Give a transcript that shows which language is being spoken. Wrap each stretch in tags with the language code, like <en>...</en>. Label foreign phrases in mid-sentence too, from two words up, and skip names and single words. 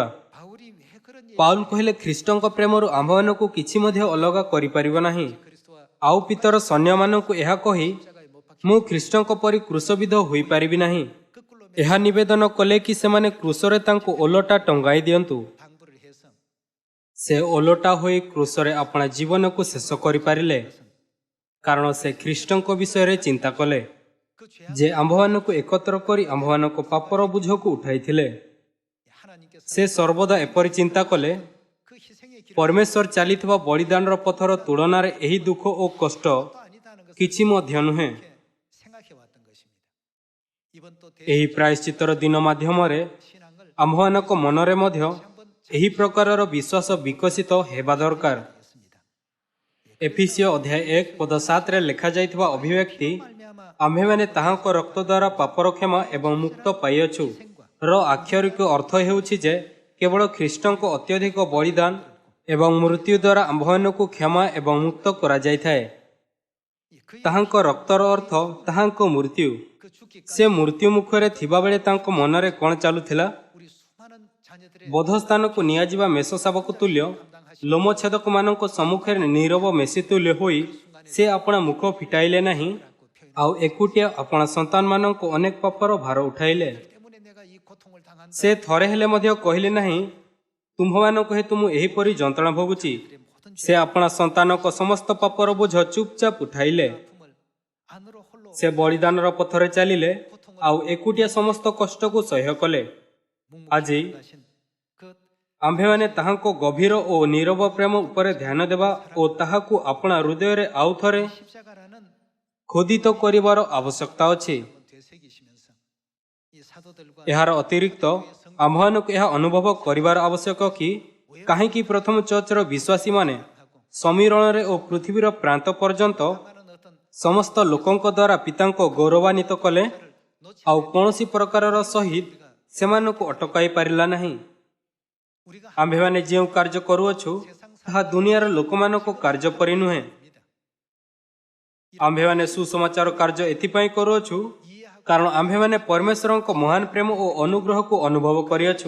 <ko>바울이 왜 그런 얘기</ko> <or>ପାଉଲ କହିଲେ ଖ୍ରୀଷ୍ଟଙ୍କ ପ୍ରେମରୁ ଆମ୍ଭମାନଙ୍କୁ କିଛି ମଧ୍ୟ ଅଲଗା କରିପାରିବ ନାହିଁ।</or> <ko>그리스도와</ko> <or>ଆଉ ପିତର ସୈନ୍ୟମାନଙ୍କୁ ଏହା କହି</or> <ko>십자가에 못 박혀</ko> <or>ମୁଁ ଖ୍ରୀଷ୍ଟଙ୍କ ପରି କ୍ରୁଶବିଦ୍ଧ ହୋଇପାରିବି ନାହିଁ।</or> <ko>거꾸로</ko> <or>ଏହା ନିବେଦନ କଲେ କି ସେମାନେ କ୍ରୁଶରେ ତାଙ୍କୁ ଓଲଟା ଟଙ୍ଗାଇ ଦିଅନ୍ତୁ।</or> <ko>당부를 해서</ko> <or>ସେ ଓଲଟା ହୋଇ କ୍ରୁଶରେ ଆପଣା ଜୀବନକୁ ଶେଷ କରିପାରିଲେ, କାରଣ ସେ ଖ୍ରୀଷ୍ଟଙ୍କ ବିଷୟରେ ଚିନ୍ତା କଲେ,</or> <ko>그 죄악</ko> <or>ଯେ ଆମ୍ଭମାନଙ୍କୁ ଏକତ୍ର କରି ଆମ୍ଭମାନଙ୍କ ପାପର ବୋଝକୁ ଉଠାଇଥିଲେ।</or> <ko>하나님께서</ko> <or>ସେ ସର୍ବଦା ଏପରି ଚିନ୍ତା କଲେ,</or> <ko>그 희생의 길을</ko> <or>ପରମେଶ୍ୱର ଚାଲିଥିବା ବଳିଦାନର ପଥର ତୁଳନାରେ ଏହି ଦୁଃଖ ଓ କଷ୍ଟ</or> <ko>또 아니다는 것을</ko> <or>କିଛି ମଧ୍ୟ ନୁହେଁ।</or> <ko>이렇게 생각해 왔던 것입니다. 이번 또</ko> <or>ଏହି ପ୍ରାୟଶ୍ଚିତ୍ତର ଦିନ ମାଧ୍ୟମରେ</or> <ko>신앙을</ko> <or>ଆମ୍ଭମାନଙ୍କ ମନରେ ମଧ୍ୟ</or> <ko>한번</ko> <or>ଏହି ପ୍ରକାରର ବିଶ୍ୱାସ ବିକଶିତ ହେବା ଦରକାର।</or> <ko>했습니다.</ko> <or>ଏଫିସିଓ ଅଧ୍ୟାୟ 1 ପଦ 7ରେ ଲେଖାଯାଇଥିବା ଅଭିବ୍ୟକ୍ତି</or> <ko>말미암아</ko> <or>ଆମ୍ଭେମାନେ ତାହାଙ୍କ ରକ୍ତ ଦ୍ୱାରା ପାପର କ୍ଷମା ଏବଂ ମୁକ୍ତ ପାଇଅଛୁ ର ଆକ୍ଷରିକ ଅର୍ଥ ହେଉଛି ଯେ କେବଳ ଖ୍ରୀଷ୍ଟଙ୍କ ଅତ୍ୟଧିକ ବଳିଦାନ ଏବଂ ମୃତ୍ୟୁ ଦ୍ୱାରା ଆମ୍ଭମାନଙ୍କୁ କ୍ଷମା ଏବଂ ମୁକ୍ତ କରାଯାଇଥାଏ।</or> <ko>그의</ko> <or>ତାହାଙ୍କ ରକ୍ତର ଅର୍ଥ ତାହାଙ୍କ ମୃତ୍ୟୁ।</or> <ko>그 죽기</ko> <or>ସେ ମୃତ୍ୟୁ ମୁଖରେ ଥିବାବେଳେ ତାଙ୍କ ମନରେ କ'ଣ ଚାଲୁଥିଲା?</or> <ko>우리 수많은 자녀들의</ko> <or>ବଧସ୍ଥାନକୁ ନିଆଯିବା ମେଷ ଶାବକ ତୁଲ୍ୟ ଲୋମଛେଦକମାନଙ୍କ ସମ୍ମୁଖରେ ନୀରବ ମେଷି ତୁଲ୍ୟ ହୋଇ ସେ ଆପଣା ମୁଖ ଫିଟାଇଲେ ନାହିଁ, ଆଉ ଏକୁଟିଆ ଆପଣା ସନ୍ତାନମାନଙ୍କ ଅନେକ ପାପର ଭାର ଉଠାଇଲେ।</or> <ko>때문에 내가 이 고통을 당한다.</ko> <or>ସେ ଥରେ ହେଲେ ମଧ୍ୟ କହିଲେ ନାହିଁ, ତୁମ୍ଭମାନଙ୍କ ହେତୁ ମୁଁ ଏହିପରି ଯନ୍ତ୍ରଣା ଭୋଗୁଛି। ସେ ଆପଣା ସନ୍ତାନଙ୍କ ସମସ୍ତ ପାପର ବୋଝ ଚୁପଚାପ ଉଠାଇଲେ।</or> <ko>아픔을 안으로 홀로</ko> <or>ସେ ବଳିଦାନର ପଥରେ ଚାଲିଲେ, ଆଉ ଏକୁଟିଆ ସମସ୍ତ କଷ୍ଟକୁ ସହ୍ୟ କଲେ। ଆଜି</or> <ko>가신 그</ko> <or>ଆମ୍ଭେମାନେ ତାହାଙ୍କ ଗଭୀର ଓ ନୀରବ ପ୍ରେମ ଉପରେ ଧ୍ୟାନ ଦେବା ଓ ତାହାକୁ ଆପଣା ହୃଦୟରେ ଆଉ ଥରେ</or> <ko>십자가라는</ko> <or>ଖୋଦିତ କରିବାର ଆବଶ୍ୟକତା ଅଛି।</or> <ko>되새기시면서 이 사도들과</ko> <or>ଏହାର ଅତିରିକ୍ତ ଆମ୍ଭମାନଙ୍କୁ ଏହା ଅନୁଭବ କରିବାର ଆବଶ୍ୟକ କି କାହିଁକି ପ୍ରଥମ ଚର୍ଚ୍ଚର ବିଶ୍ୱାସୀମାନେ ସମୀରଣରେ ଓ ପୃଥିବୀର ପ୍ରାନ୍ତ ପର୍ଯ୍ୟନ୍ତ</or> <ko>많은 어떤</ko> <or>ସମସ୍ତ ଲୋକଙ୍କ ଦ୍ୱାରା ପିତାଙ୍କ ଗୌରବାନ୍ୱିତ କଲେ, ଆଉ କୌଣସି ପ୍ରକାରର ସହିତ ସେମାନଙ୍କୁ ଅଟକାଇ ପାରିଲା ନାହିଁ।</or> <ko>우리가</ko> <or>ଆମ୍ଭେମାନେ ଯେଉଁ କାର୍ଯ୍ୟ କରୁଅଛୁ ତାହା ଦୁନିଆର ଲୋକମାନଙ୍କ କାର୍ଯ୍ୟ ପରି ନୁହେଁ। ଆମ୍ଭେମାନେ ସୁସମାଚାର କାର୍ଯ୍ୟ ଏଥିପାଇଁ କରୁଅଛୁ କାରଣ ଆମ୍ଭେମାନେ ପରମେଶ୍ୱରଙ୍କ ମହାନ ପ୍ରେମ ଓ ଅନୁଗ୍ରହକୁ ଅନୁଭବ କରିଅଛୁ।</or>